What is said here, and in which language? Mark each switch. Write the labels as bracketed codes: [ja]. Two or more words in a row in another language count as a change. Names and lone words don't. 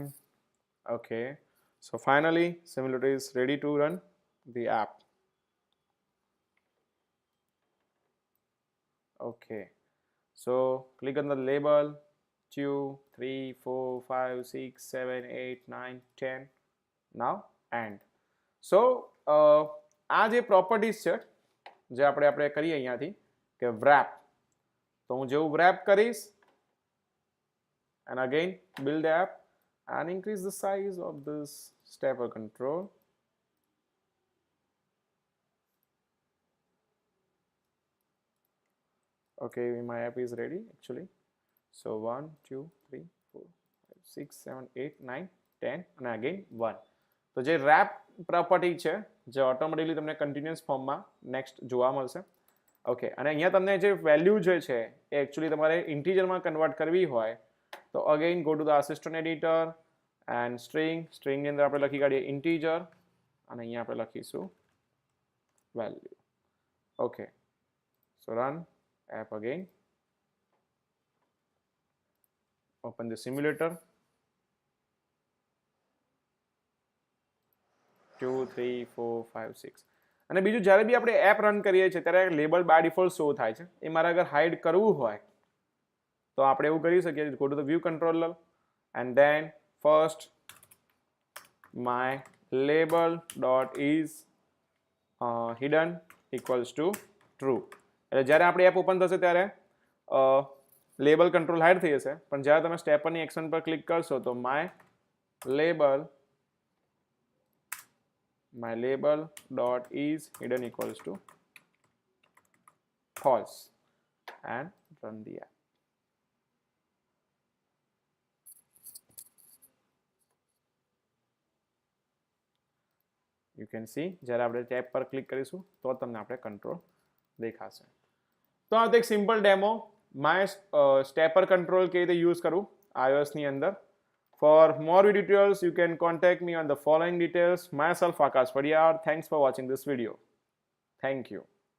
[en] Okay, so finally simulator is ready to run the app. Okay, so click on the label 2, 3, 4, 5, 6, 7, 8, 9, 10. Now and so [gu] આ જે પ્રોપર્ટીઝ છે જે આપણે કરીએ અહીંયાથી કે wrap, તો હું જેવું wrap કરીશ [en] and again build the app and increase the size of this stepper control. Okay, my app is ready actually. So 1, 2, 3, 4, 5, 6, 7, 8, 9, 10 and again 1. [gu] તો જે wrap પ્રોપર્ટી છે જે ઓટોમેટિકલી તમને કન્ટિન્યુઅસ ફોર્મમાં નેક્સ્ટ જોવા મળશે. ઓકે, અને અહીંયા તમને જે વેલ્યુ જે છે એ એકચ્યુઅલી તમારે ઇન્ટીજરમાં કન્વર્ટ કરવી હોય તો [en] again go to the assistant editor and [gu] સ્ટ્રિંગની અંદર આપણે લખી કાઢીએ ઇન્ટીજર, અને અહીંયા આપણે લખીશું વેલ્યુ. [en] okay, so run app again, open the simulator. [gu] 2 3 4 5 6 અને બીજું જ્યારે બી આપણે એપ રન કરીએ છીએ ત્યારે લેબલ [en] by default [gu] શો થાય છે. એ મારે અગર હાઇડ કરવું હોય તો આપણે એવું કરી શકીએ, [en] go to the view controller and then first my label dot is hidden equals to true. [gu] એટલે જ્યારે આપણી એપ ઓપન થશે ત્યારે [en] label control [gu] હાઇડ થઈ જશે, પણ જ્યારે તમે સ્ટેપરની એક્શન પર ક્લિક કરશો તો [en] my label dot is hidden equals to false and run the app. You can see [gu] જ્યારે આપણે ટેપ પર ક્લિક કરીશું તો તમને આપણે કંટ્રોલ દેખાશે. તો આ એક [en] simple demo my stepper control [gu] કેવી રીતે યુઝ કરવું iOS ની અંદર. [en] For more video tutorials, you can contact me on the following details. Myself, Akash Padiyar. Thanks for watching this video. Thank you.